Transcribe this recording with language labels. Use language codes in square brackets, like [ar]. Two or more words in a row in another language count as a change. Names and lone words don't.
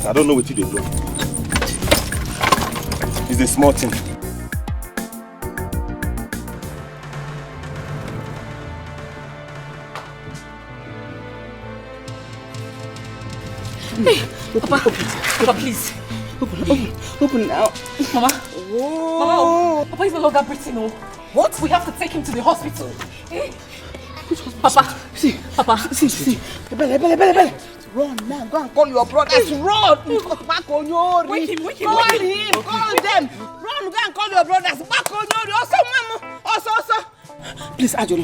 [en] I don't know what they do. It's a small thing. Hey, Papa, please. Open now. Mama. Oh. Mama, Papa is no longer breathing. What? We have to take him to the hospital. Eh? Papa. See. Papa. See. Bele. Run now. Go and call your brothers. Run. Back on your. Wake him. Call him. Call them. Run. Go and call your brothers. Back on your. Also. Please, Ajono.